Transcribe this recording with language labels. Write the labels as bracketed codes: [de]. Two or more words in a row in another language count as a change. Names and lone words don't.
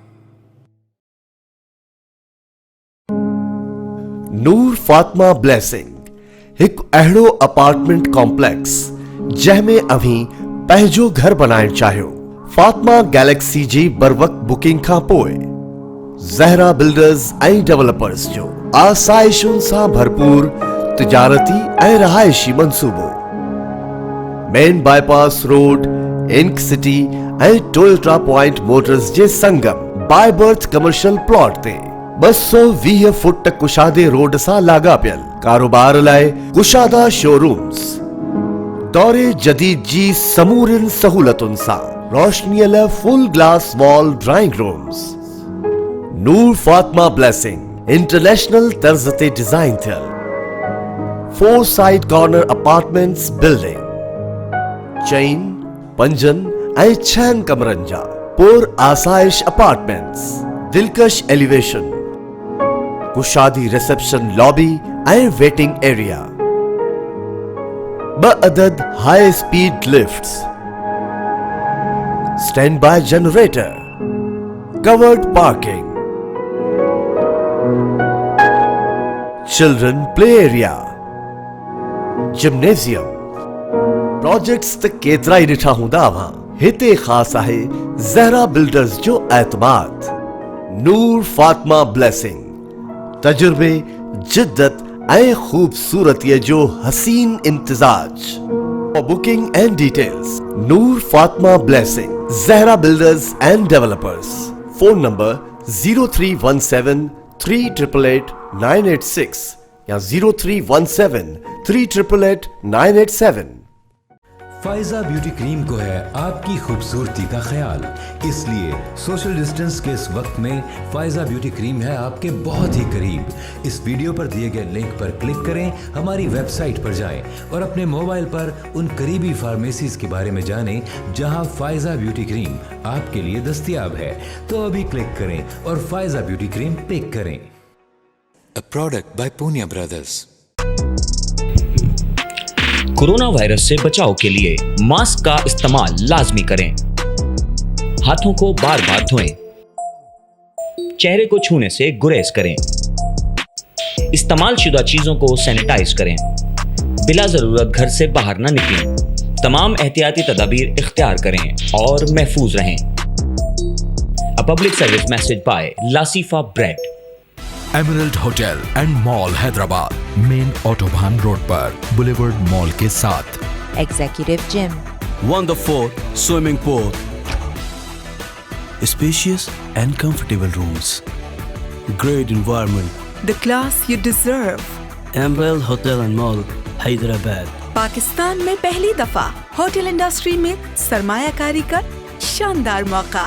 [sd] نور فاطمہ بلیسنگ ایک اہڑو [en] apartment complex [sd] جہمیں ابھی پہجو گھر بنائن چاہیو. فاطمہ گیلیکسی جی بر وقت بکنگ کھا پوئے زہرا بلڈرز ऐं ڈیولپرز جو آسائشن سان بھرپور تجارتی ऐं رہائشی منصوبو. مین بائی پاس روڈ انک سٹی ऐं ٹویوٹا پوائنٹ موٹرز جے سنگم بائی برتھ [en] commercial plot [sd] تے 220 فٹ کشادے روڈ سان لاگاپیل. کاروبار لائے کشادہ [en] show rooms, [sd] دورے جدید جی سمورن سہولتن سان روشنی لائے [en] full glass wall drawing rooms. [sd] نور فاطمہ بلیسنگ انٹرنیشنل طرز تے ڈیزائن تھل 4 [en] side corner apartments building [sd] چین 5 ऐं 6 कमरन जा पुर आसाइश अपार्टमेंट्स. दिलकश एलिवेशन, कुशादी [en] reception lobby [sd] ऐं [en] waiting area, [sd] 2 अदद [en] high speed lifts, stand by generator, covered parking, children play area, [sd] जिम्नेजियम. प्रोजेक्ट्स त केतरा ही ॾिठा हूंदा अवां. हिते ख़ास आहे ज़हरा बिल्डर्स जो एतमाद. नूर फातिमा ब्लेसिंग तजुर्बे जिद्दत ऐं खूबसूरतीअ जो हसीन इम्तिजाज. [en] For booking and details, Noor Fatima Blessing, Zahra Builders and Developers. Phone number 0317 3888 986 या 0317 3888 987. [ur] فائزہ بیوٹی کریم کو ہے آپ کی خوبصورتی کا خیال، اس لیے [en] social distance [ur] کے اس وقت میں فائزہ بیوٹی کریم ہے آپ کے بہت ہی قریب. اس ویڈیو پر دیے گئے لنک پر کلک کریں، ہماری [en] web site [ur] پر جائیں اور اپنے موبائل پر ان قریبی فارمیسیز کے بارے میں جانیں جہاں فائزہ بیوٹی کریم آپ کے لیے دستیاب ہے. تو ابھی کلک کریں اور فائزہ بیوٹی کریم پک کریں. [en] A product by Punya Brothers. [ur] کورونا وائرس سے بچاؤ کے لیے ماسک کا استعمال لازمی کریں. ہاتھوں کو بار بار دھوئیں. چہرے کو چھونے سے گریز کریں. استعمال شدہ چیزوں کو سینیٹائز کریں. بلا ضرورت گھر سے باہر نہ نکلیں. تمام احتیاطی تدابیر اختیار کریں اور محفوظ رہیں. [en] A public service message by Lasifa Bread. [ur] ایمرلڈ ہوٹل اینڈ مال حیدرآباد، مین آٹو بھان روڈ پر بولیورڈ مال کے ساتھ. [en] executive gym, wonderful swimming pool, spacious and comfortable rooms, great environment. The class you deserve. Emerald Hotel and Mall, Hyderabad. [ur] پاکستان میں پہلی دفعہ [en] hotel industry [ur] میں سرمایہ کاری کا شاندار موقع.